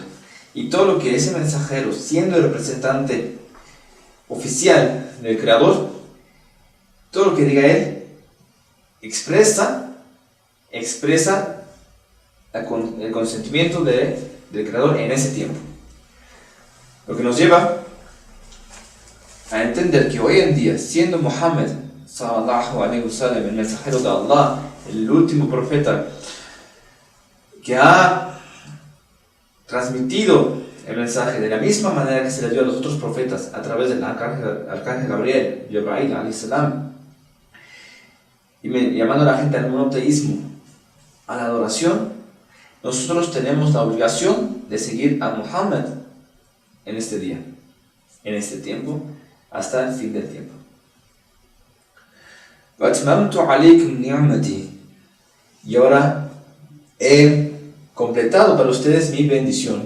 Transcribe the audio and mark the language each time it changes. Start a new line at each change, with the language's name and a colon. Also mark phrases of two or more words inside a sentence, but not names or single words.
Spanish: Y todo lo que ese mensajero, siendo el representante oficial del Creador, todo lo que diga él, expresa el consentimiento del Creador en ese tiempo. Lo que nos lleva a entender que hoy en día, siendo Muhammad
Arabic: sallallahu alaihi wasallam
Spanish: el mensajero de Allah, el último profeta que ha transmitido el mensaje de la misma manera que se le dio a los otros profetas a través del arcángel Gabriel,
Arabic: Jibril alayhi salam,
Spanish: y llamando a la gente al monoteísmo, a la adoración, nosotros tenemos la obligación de seguir a Muhammad en este día, en este tiempo, hasta el fin del tiempo. Y ahora he completado para ustedes mi bendición.